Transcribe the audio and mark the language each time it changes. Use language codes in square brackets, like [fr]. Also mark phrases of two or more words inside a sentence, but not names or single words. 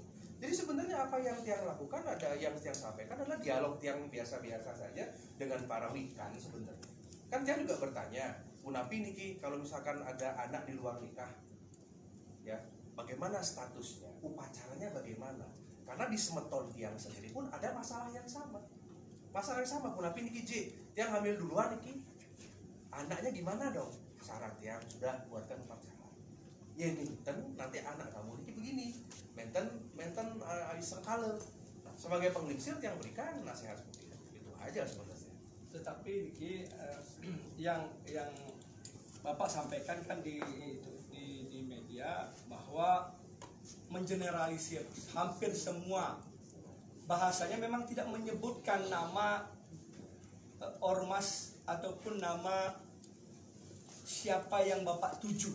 [id] Jadi sebenarnya apa yang tiang lakukan, ada yang tiang sampaikan adalah dialog tiang biasa-biasa saja dengan para wikan sebenarnya. Kan dia juga bertanya, [ban] Unapi niki [id] kalau misalkan ada anak di luar nikah, ya bagaimana statusnya, upacaranya bagaimana? Karena di Semeton tiang sendiri pun ada masalah yang sama. [ban] Unapi niki [id] J, tiang hamil duluan niki, anaknya gimana dong? Syarat tiang sudah buatkan upacara. Ya menten nanti anak kamu niki begini, [ban] menten sengkala. [id] Sebagai penglingsir tiang berikan nasihat seperti itu aja sebenarnya. Tetapi yang Bapak sampaikan kan di media bahwa mengeneralisir hampir semua bahasanya memang tidak menyebutkan nama ormas ataupun nama siapa yang Bapak tuju.